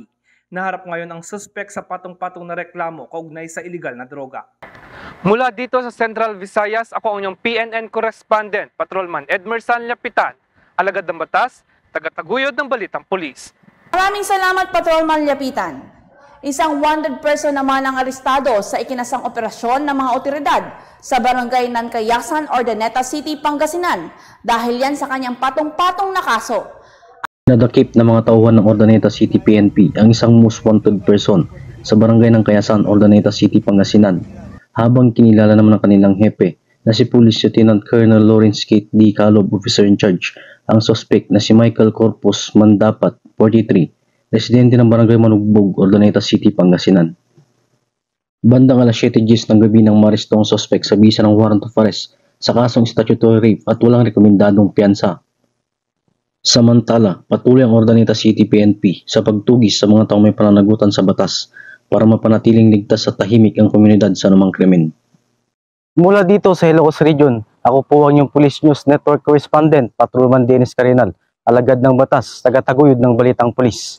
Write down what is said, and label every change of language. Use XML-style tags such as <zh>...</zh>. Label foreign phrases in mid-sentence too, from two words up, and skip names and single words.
<tl>Naharap ngayon ang suspect sa patong-patong na reklamo kaugnay sa iligal na droga. Mula dito sa Central Visayas, ako ang inyong PNN correspondent, Patrolman Edmerson Lapitan, alagad ng batas, tagataguyod ng Balitang Pulis. Maraming salamat, Patrolman Lapitan. Isang</tl> <en>wanted person</en> <tl>naman ang arestado sa ikinasang operasyon ng mga otoridad sa barangay Nankayasan, Ordaneta City, Pangasinan dahil yan sa kanyang patong-patong na kaso. Nadakip na mga tauhan ng Ordaneta City PNP ang isang</tl> <en>most wanted person</en> <tl>sa barangay ng Kayasan, Ordaneta City, Pangasinan, habang kinilala naman ng kanilang hepe na si Police Lieutenant Colonel Lawrence Kate D. Calob,</tl> <en>officer in charge,</en> <tl>ang suspect na si Michael Corpus Mandapat, 43, residente ng barangay Manugbog, Ordaneta City, Pangasinan. Bandang alas 7:10 ng gabi nang maresto ang suspect sa bisa ng</tl> <en>warrant of arrest</en> <tl>sa kasong</tl> <en>statutory rape</en> <tl>at walang rekomendadong piyansa. Samantala, patuloy ang Ordaneta City PNP sa pagtugis sa mga taong may pananagutan sa batas para mapanatiling ligtas at tahimik ang komunidad sa anumang krimen. Mula dito sa Ilocos Region, ako po ang inyong Police News Network correspondent, Patrolman Dennis Carinal, alagad ng batas, tagataguyod ng Balitang Pulis.</tl>